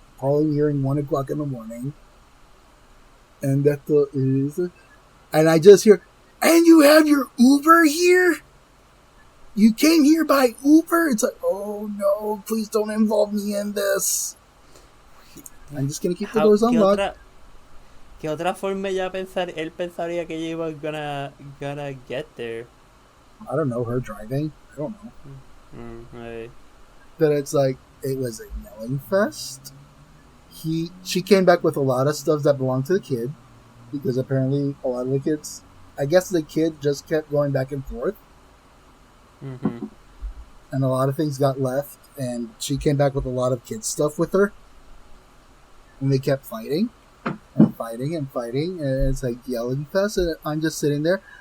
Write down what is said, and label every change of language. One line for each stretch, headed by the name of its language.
English: Probably hearing 1 o'clock in the morning. And that is, and I just hear, and you have your Uber here? You came here by Uber? It's like, oh no, please don't involve me in this. I'm just gonna keep the doors unlocked.
Spanish: ¿Qué otra forma él pensaría que ella iba
English: gonna get there? I don't know, her driving? I don't know. Right. But it's like, it was a yelling fest. She came back with a lot of stuff that belonged to the kid, because apparently a lot of the kids, I guess the kid just kept going back and forth, and a lot of things got left, and she came back with a lot of kids stuff with her, and they kept fighting, and it's like yelling fest, and I'm just sitting there.